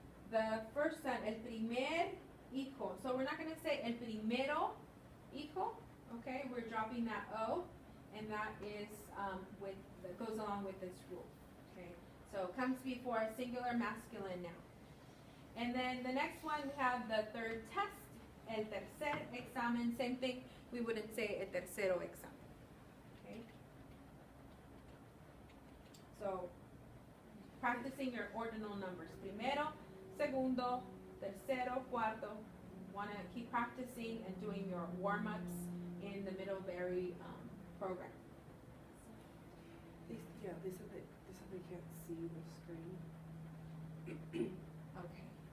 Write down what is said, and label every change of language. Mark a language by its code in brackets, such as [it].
[en] The first one, [es] el primer hijo. [en] So we're not gonna say [es] el primero hijo, [en] okay? We're dropping that O, and that is that goes along with this rule, okay? So comes before a singular masculine noun. And then the next one, we have the third test, [es] el tercer examen. [en] Same thing, we wouldn't say [es] el tercero examen, [en] okay? So practicing your ordinal numbers. [es] Primero, segundo, tercero, cuarto. [en] Want to keep practicing and doing your warm-ups in the Middlebury program. They said they can't see the screen. Okay.